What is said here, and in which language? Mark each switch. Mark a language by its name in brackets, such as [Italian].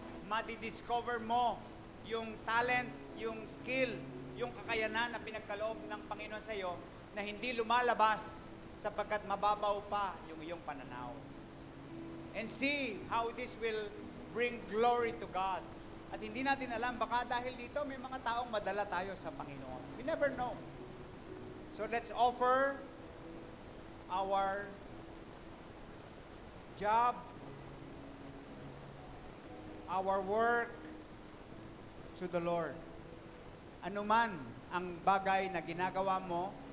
[Filipino] Madi-discover mo yung talent, yung skill, yung kakayanan na pinagkaloob ng Panginoon sa iyo na hindi lumalabas sapagkat mababaw pa yung iyong pananaw. [English] And see how this will bring glory to God. [Filipino] At hindi natin alam, baka dahil dito may mga taong madala tayo sa Panginoon. [English] We never know. So let's offer our job, our work to the Lord. [Filipino] Ano man ang bagay na ginagawa mo,